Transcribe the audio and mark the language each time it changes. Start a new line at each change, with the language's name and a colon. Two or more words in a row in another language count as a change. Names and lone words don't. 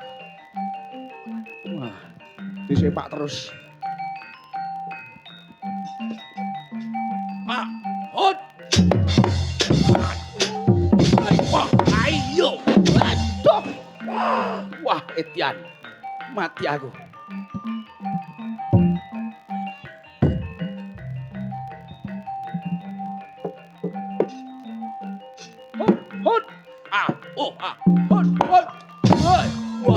Javanese: Wah, disepak terus. Pak, hut. Etian. Mati aku.
English: Hot. Ah, oh, ah. Hot, hot. Hot. Wow.